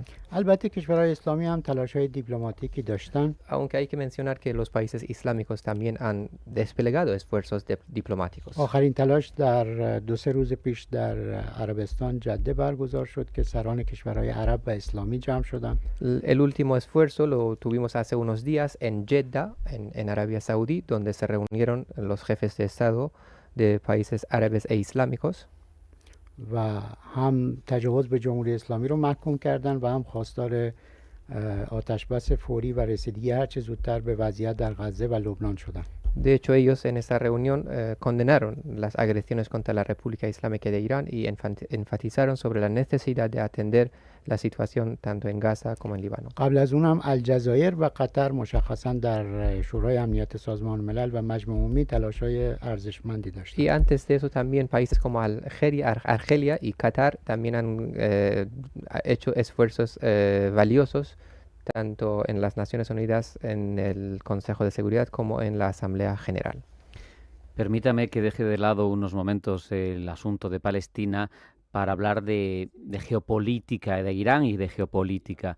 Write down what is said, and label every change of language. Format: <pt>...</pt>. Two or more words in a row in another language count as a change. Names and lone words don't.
<fa>البته کشورهای اسلامی هم تلاش‌های دیپلماتیکی داشتن.</fa> <es>Aunque hay que mencionar que los países islámicos también han desplegado esfuerzos diplomáticos.</es> <fa>آخرین تلاش در 2-3 روز پیش در عربستان جده برگزار شد که سران کشورهای عرب و اسلامی جمع شدند.</fa> <es>El último esfuerzo lo tuvimos hace unos días en Jeddah, en Arabia Saudí, donde se reunieron los jefes de Estado de países árabes e islámicos.</es> <fa>و هم تجاوز به جمهوری اسلامی رو محکوم کردن و هم خواستار آتش بس فوری و رسیدگی هر چه زودتر به وضعیت در غزه و لبنان شدن.</fa> <es>De hecho, ellos en esa reunión condenaron las agresiones contra la República Islámica de Irán y enfatizaron sobre la necesidad de atender la situación tanto en Gaza como en Líbano.</es> <fa>قبل از اون هم الجزایر و قطر مشخصا در شورای امنیت سازمان ملل و مجمع عمومی تلاش‌های ارزشمندی داشتند.</fa> <es>Y antes de eso también países como Argelia y Qatar también han hecho esfuerzos valiosos tanto en las Naciones Unidas, en el Consejo de Seguridad, como en la Asamblea General. Permítame que deje de lado unos momentos el asunto de Palestina para hablar de geopolítica de Irán y de geopolítica.</es>